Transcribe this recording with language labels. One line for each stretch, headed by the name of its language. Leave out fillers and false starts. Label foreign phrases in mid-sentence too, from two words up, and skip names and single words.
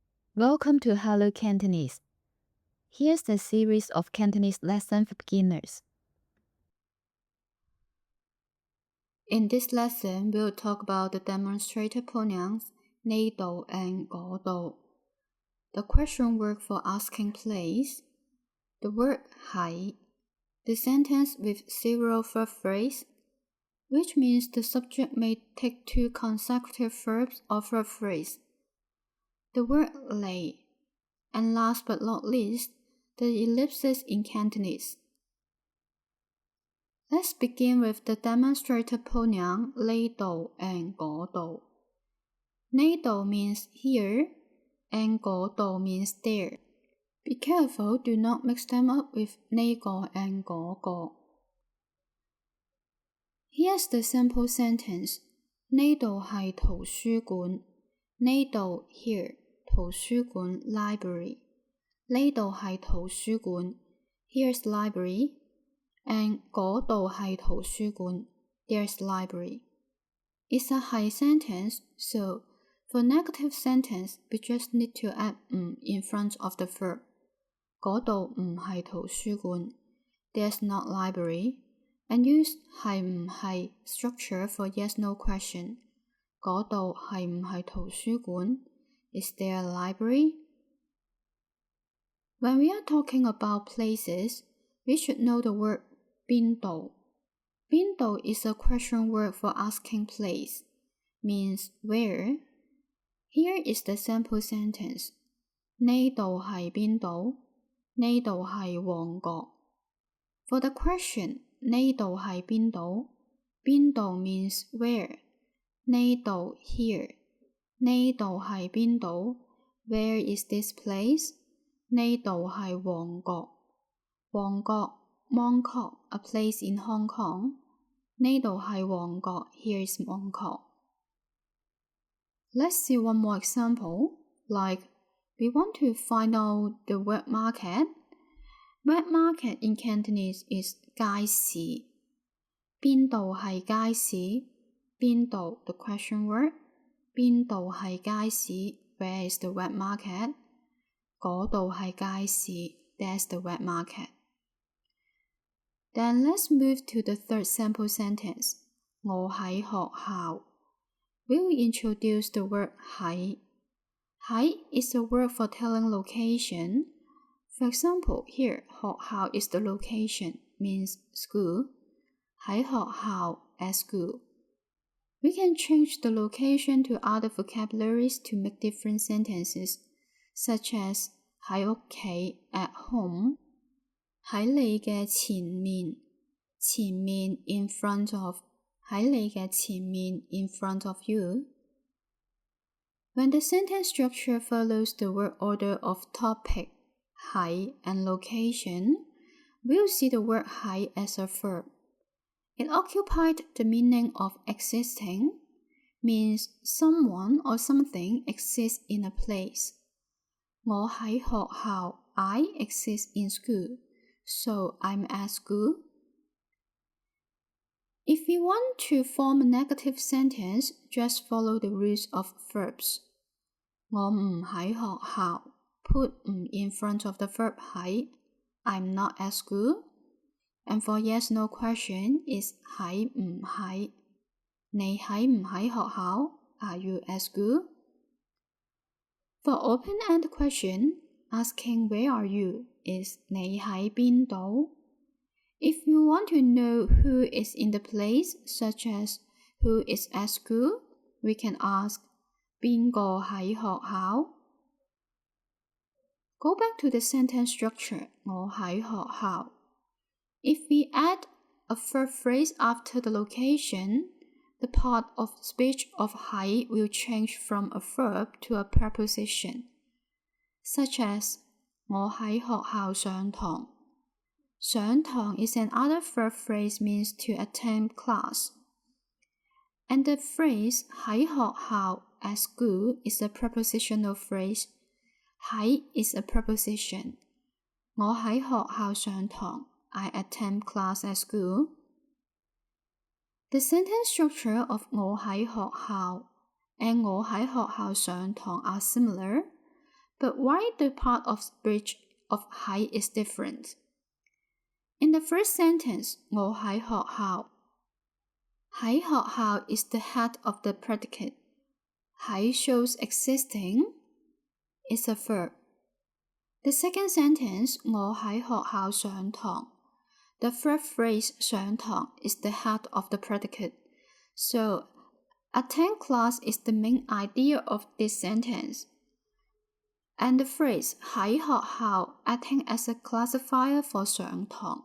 English: Welcome to Hello Cantonese. Here's the series of Cantonese lesson for beginners. In this lesson, we'll talk about the demonstrator pronouns 呢度 and 嗰度, the question word for asking place, the word 喺, the sentence with several verb phrase, which means the subject may take two consecutive verbs or verb phrase, the word 嚟, and last but not least, the ellipses in Cantonese. Let's begin with the demonstrator pronoun 呢度 and 嗰度. 呢度 means here and 嗰度 means there. Be careful, do not mix them up with 呢個 and 嗰個. Here's the simple sentence.
Cantonese: 呢度係圖書館. 呢度 here, 圖書館 library. 呢度係圖書館
English: here's library. And
Cantonese: 嗰度係圖書館
English: there's library. It's a 係 sentence, so for negative sentence, we just need to add in front of the verb.
Cantonese: 嗰度唔係圖書館
English: there's not library. And use 係唔係 structure for yes-no question.
Cantonese: 嗰度係唔係圖書館
English: Is there a library? When we are talking about places, we should know the word 邊度. 邊度 is a question word for asking place, means where. Here is the sample sentence.
Cantonese: 呢度係邊度? 呢度係旺角.
English: For the question,
Cantonese: 呢度係邊度?
English: 邊度 means where. 呢度 here.
Cantonese: 呢度係邊度?
English: Where is this place?
Cantonese: 呢度係旺角.
English: 旺角 Mongkok, a place in Hong Kong.
Cantonese: 呢度係旺角
English: Here is Mongkok. Let's see one more example. Like, we want to find out the wet market. Wet market in Cantonese is 街市.
Cantonese: 邊度係街市?
English: 邊度 the question word.
Cantonese: 邊度係街市?
English: Where is the wet market?
Cantonese: 嗰度係街市
English: That's the wet market. Then let's move to the third sample sentence.
Cantonese: 我喺學校.
English: We'll introduce the word 喺. 喺 is a word for telling location. For example, here, 學校 is the location, means school.
Cantonese: 喺學校
English: at school. We can change the location to other vocabularies to make different sentences, such as
Cantonese: 喺屋企
English: at home.
Cantonese: 喺你嘅前面 前面
English: in front of
Cantonese: 喺你嘅前面
English: in front of you. When the sentence structure follows the word order of topic 喺 and location, we'll see the word 喺 as a verb. It occupied the meaning of existing, means someone or something exists in a place.
Cantonese: 我喺學校
English: I exist in school. So I'm at school. If we want to form a negative sentence, just follow the rules of verbs.
Cantonese: 我唔喺學校
English: Put 唔 in front of the verb 喺 I'm not at school. And for yes-no question is 喺唔喺.
Cantonese: 你喺唔喺學校?
English: Are you at school? For open-end question, asking where are you is
Cantonese: 你喺邊度?
English: If you want to know who is in the place, such as who is at school, we can ask
Cantonese: 邊個喺學校?
English: Go back to the sentence structure,
Cantonese: 我喺學校.
English: If we add a verb phrase after the location, the part of speech of 喺 will change from a verb to a preposition, such as
Cantonese: 我喺學校上堂.
English: 上堂 is another verb phrase means to attend class. And the phrase
Cantonese: 喺學校
English: at school is a prepositional phrase. 喺 is a preposition.
Cantonese: 我喺學校上堂
English: I attend class at school. The sentence structure of
Cantonese: 我喺學校
English: and
Cantonese: 我喺學校上堂
English: are similar, but why the part of speech of 喺 is different? In the first sentence,
Cantonese: 我喺學校，喺學校
English: is the head of the predicate. 喺 shows existing is a verb. The second sentence,
Cantonese: 我喺學校上堂,
English: the verb phrase 上堂 is the head of the predicate. So, attend class is the main idea of this sentence. And the phrase
Cantonese: 喺學校
English: acting as a classifier for 上堂.